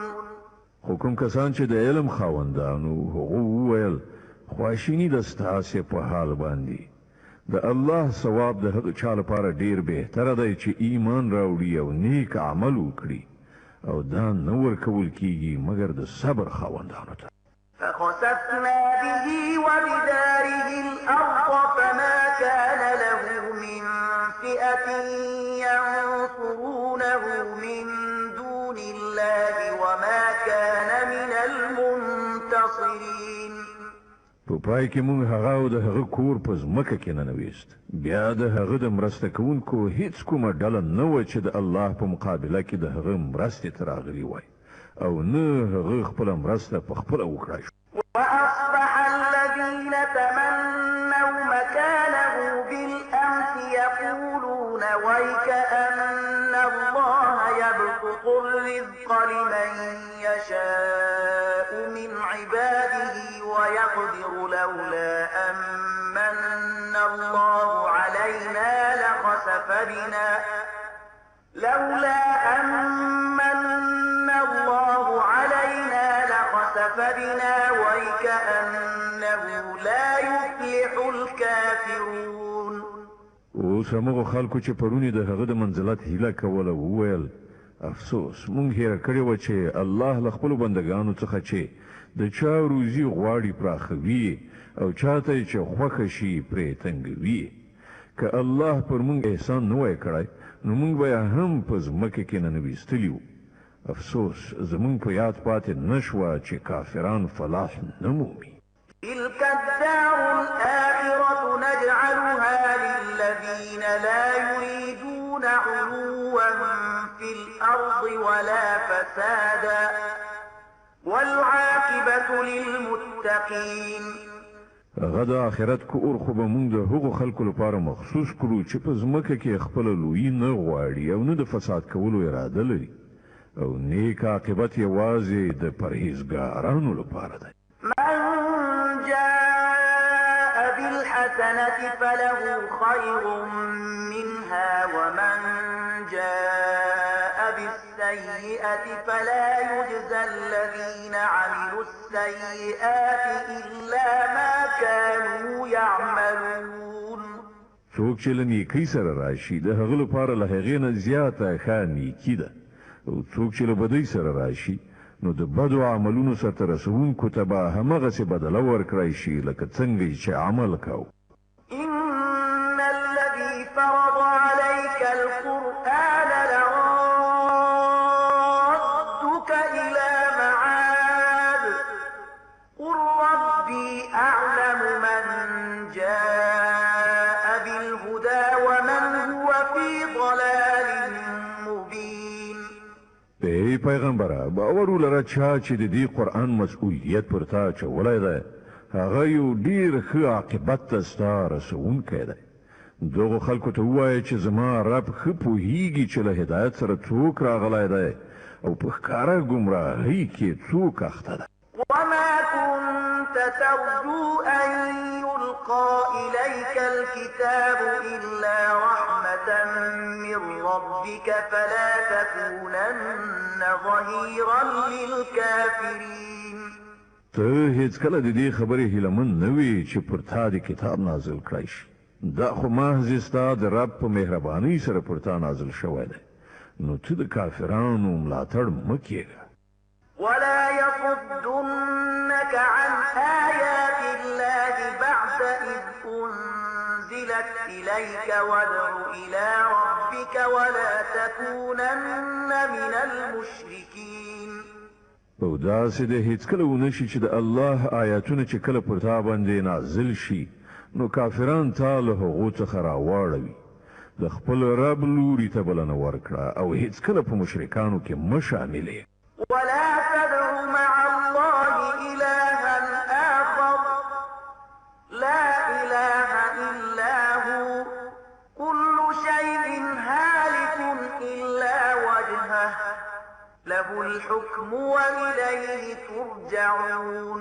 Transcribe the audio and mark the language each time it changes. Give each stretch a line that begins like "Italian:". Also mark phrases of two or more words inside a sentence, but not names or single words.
Pashto: خو کوم کسان چې د علم خاوندانو هغو وویل خواشیني ده ستاسې په حال باندې، د الله ثواب د هغه چا لپاره ډېر بهتره دی چې ایمان راوړي او نیک عمل وکړي او دا نه ورکول کیږي مګر د صبر خاوندانو ته.
Arabic: فخسفنا به وبداره الأرض فما كان له من فئة ينصرونه من دون الله وما كان من المنتصرين.
Pashto: په پای کې موږ هغه او د هغه کور په ځمکه کې ننویست. بیا د هغه د مرسته کوونکو هیڅ کومه ډله نه وه چې د الله په مقابله کې د هغه مرستې ته راغلي وای او نه هغه خپله مرسته په خپله وکړای شو.
Arabic: وأصبح الذين تمنوا مكانه بالأمس يقولون ويك أن الله يبسط الرزق لمن يشاء من عباده ويقدر لولا أمن الله علينا لخسف بنا ويكأنه لا يفلح الكافرون.
Pashto: اوس هغه خلکو چې پرونی د هغه د منزلت هیله کوله وویل افسوس مونږ هېره کړې وه چې الله له خپلو بندګانو څخه چې د چا روزي غواړي پراخوي او چاته یې چې خوښه شي پرې تنګوي. که الله پر مونږ احسان نه وای کړی نو مونږ به یې هم په ځمکه کې ننویستلي وو. افسوس زمونږ په یاد پاتې نه شوه چې کافران فلاح نه مومي.
Arabic: تلك الدار الآخرة نجعلها للذين لا يريدون يريدون علوا في الأرض ولا فسادا والعاقبة للمتقين.
Pashto: غد آخرت کو اور خو به مونږ د هغو خلکو لپاره مخصوص کړو چې په ځمکه کې خپله لویي نه غواړي او نه د فساد کولو اراده لري او نیک عاقبت یوازې د پرهیزګارانو لپاره دی.
Arabic: من جاء بالحسنة فله خير منها ومن جاء بالسيئة فلا يجزى الذين عملوا السيئات إلا ما كانوا يعملون.
Pashto: څوک چې له نیکۍ سره راشي د هغه لپاره له هغې نه زیاته ښه نیکي ده او څوک چې له بدۍ سره راشي نو د بدو عملونو سرته رسوونکو ته به همغسې بدله ورکړی شي لکه څنګه چې عمل کوو.
Arabic: إن الذي فرض عليك القرآن لرادك إلى معاد قل ربي أعلم من جاء بالهدى ومن هو في ضلال مبين.
Pashto: ای پیغمبره باور ولره چا چې د دې قرآن مسؤلیت پر تا اچولی دی هغه یو ډېر ښه عاقبت ته ستا رسوونکی دی. دغو خلکو ته ووایه چې زما رب ښه پوهیږي چې له هدایت سره څوک راغلی دی او په ښکاره ګمراهۍ کې څوک اخته ده.
Arabic: وما كنت ترجو أن يلقى إليك الكتاب إلا رحمة من ربك فلا تكونن ظهيرا للكافرين.
Pashto: ته هیڅکله د دې خبرې هیلهمن نه وې چې پر تا د کتاب نازل کړی شي. دا خو محض ستا د رب په مهربانۍ سره پر تا نازل شوی دی نو ته د کافرانو ملاتړ مه کېږه.
Arabic: ولا يصدنك عن آيات الله بعد إذ أنزلت إليك وادع إلى ربك ولا تكونن من المشركين.
Pashto: او داسې د هیڅکله ونه شي چې د الله آیاتونه چې کله پر تا باندې نازل شي نو کافران تا له هغو څخه راواړوي. د خپل رب لوري ته بلنه ورکړه او هیڅکله په مشرکانو کې مه شاملې.
Arabic: ولا تدع مع الله إلها آخر لا إله إلا هو كل شيء هالك إلا وجهه له الحكم وإليه ترجعون.